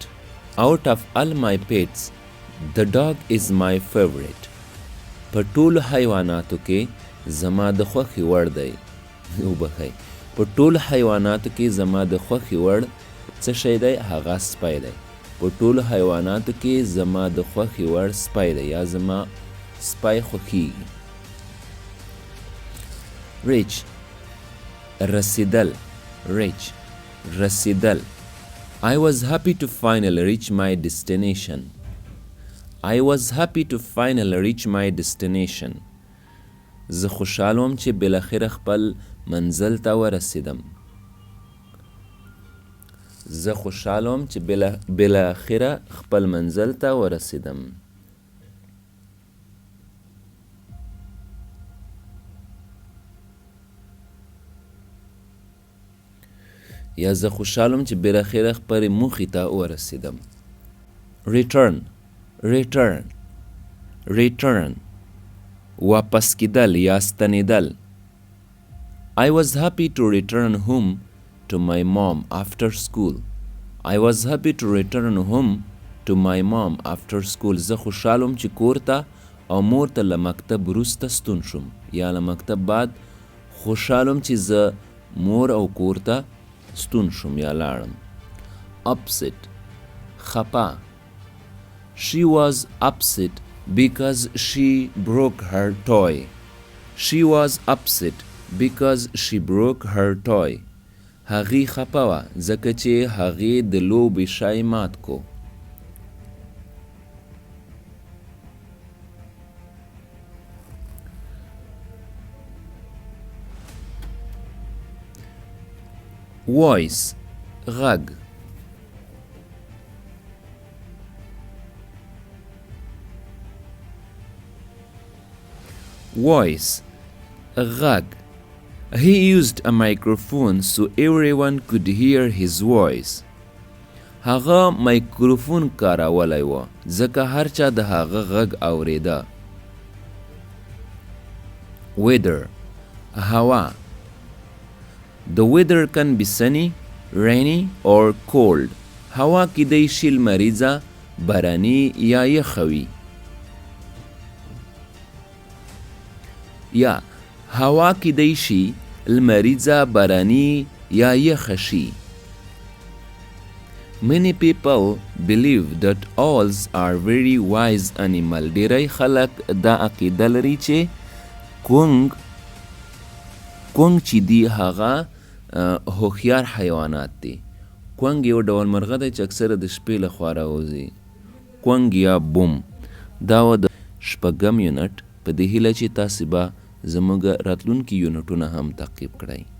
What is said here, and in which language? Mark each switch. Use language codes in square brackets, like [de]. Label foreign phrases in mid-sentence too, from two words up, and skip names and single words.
[en] out of all my pets the dog is my favorite. [ps] په ټولو حیواناتو کې زما د خوښې وړ دی. وبخئ، په ټولو حیواناتو کې زما د خوښې وړ څه شی دی؟ هغه سپی دی. په ټولو حیواناتو کې زما د خوښې وړ سپی دی یا زما سپی خوښیږي. reach رسیدل. reach رسیدل. [en] I was happy to finally reach my destination. I was happy to finally reach my destination. [ps] زه خوشحاله وم چې بالاخره خپل منزل ته ورسیدم. زه خوشحاله وم چې بالاخره خپل منزل ته ورسیدم. یا زه خوشحاله وم چې بالاخره خپل موخې ته ورسیدم. [en] return return return [ps] واپس کیدل یا ستنیدل. [en] I was happy to return home to my mom after school. I was happy to return home to my mom after school. [ps] زه خوشحاله وم چې کور ته او مور ته له مکتب وروسته ستون شم یا له مکتب بعد خوشحاله وم چې زه مور او کور ته ستون شم یا لاړم. upset خپه. [en] She was upset because she broke her toy. She was upset because she broke her toy. [ps] هغې خپه وه ځکه چې هغې د لوبې شی مات کو. voice غږ. voice غږ. [en] He used a microphone so everyone could hear his voice. [ps] هغه مایکروفون کارولی و ځکه هر چا د هغه غږ اوریده. weather هوا. [en] The weather can be sunny, rainy or cold. [ps] هوا کیدای شي لمریزه، باراني یا یخه وي. یا هوا کیدای شي لمریزه، باراني یا یخه شي. [en] Many people believe that owls are very wise animal. [ps] ډیری خلک دا عقیده لري چې کونګ چې دی هغه هوښیار حیوانات دي. کونګ یو ډول مرغه دی چې اکثره د شپې له خوا راوځي. کونګ یا بوم. دا و د شپږم یونټ په دې هیله چې تاسې به زموږ راتلونکي یونټونه هم تعقیب کړئ.